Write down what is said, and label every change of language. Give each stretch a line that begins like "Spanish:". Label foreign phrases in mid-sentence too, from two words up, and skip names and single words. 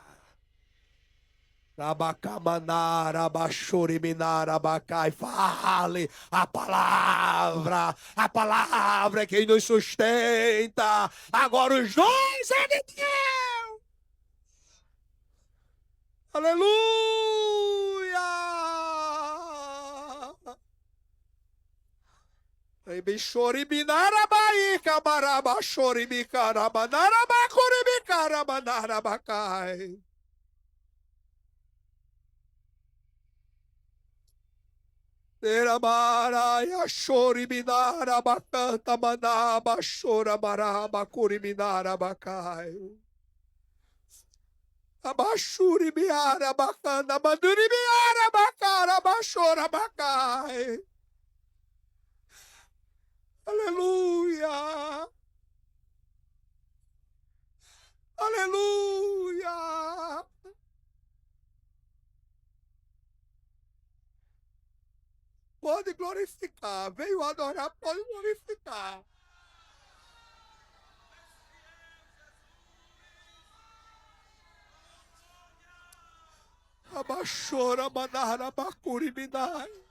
Portuguese: Abacamanara, abaxuriminara, abacai. Fale a palavra é quem nos sustenta. Agora os dons é de Deus. Aleluia. Bixoriminara, baíca, baraba, xorimicara, banara, bacurimicara, banara, bacai. Eramaraya choriminara bacanta manaba chora maraba curiminara bacai. Abachuri miara bacana manduri miara bacara bachora bacai. Aleluia. Aleluia. Pode glorificar. Veio adorar, pode glorificar. Abachora manara bacuri minai.